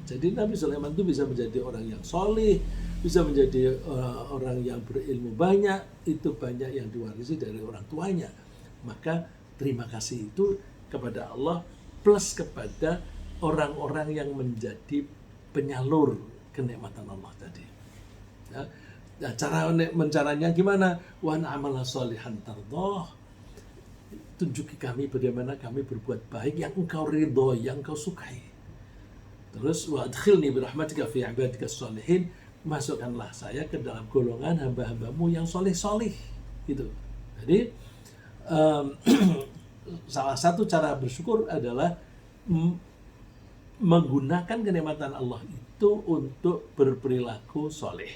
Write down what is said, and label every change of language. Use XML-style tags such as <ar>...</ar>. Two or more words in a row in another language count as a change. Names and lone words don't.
<id>Jadi Nabi Sulaiman itu bisa menjadi orang yang solih, bisa menjadi orang yang berilmu banyak, itu banyak yang diwarisi dari orang tuanya. Maka terima kasih itu kepada Allah plus kepada orang-orang yang menjadi penyalur kenikmatan Allah tadi. Ya. Nah, caranya gimana?</id> <ar>وأن أعمل صالحا ترضاه.</ar> <id>Tunjuki kami bagaimana kami berbuat baik yang engkau ridho, yang engkau sukai.</id> <ar>Terus وأدخلني برحمتك في عبادك الصالحين.</ar> <id>Masukkanlah saya ke dalam golongan hamba-hambamu yang soleh-soleh. Gitu. Jadi salah satu cara bersyukur adalah menggunakan kenikmatan Allah itu untuk berperilaku soleh.</id>